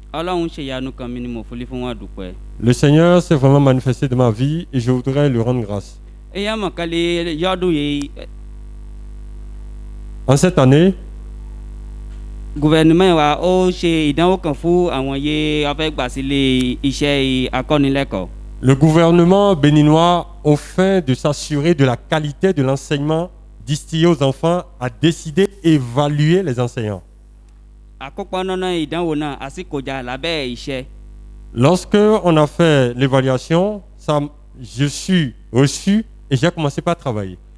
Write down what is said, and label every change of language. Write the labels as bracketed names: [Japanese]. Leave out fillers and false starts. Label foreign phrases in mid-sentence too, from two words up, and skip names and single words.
[French] Le Seigneur s'est vraiment manifesté dans ma vie et je voudrais lui rendre grâce. En cette année, [Yoruba] gouvernement wa o ṣe ìdánwò kan fún àwọn ye afẹ́ gbà sílé iṣẹ́ akọ́nilẹ́kọ̀ọ́. [French] Le gouvernement béninois, au fin de s'assurer de la qualité de l'enseignement distillé aux enfants, a décidé d'évaluer les enseignants. Lorsque on a fait l'évaluation, je suis reçu et j'ai commencé par travailler.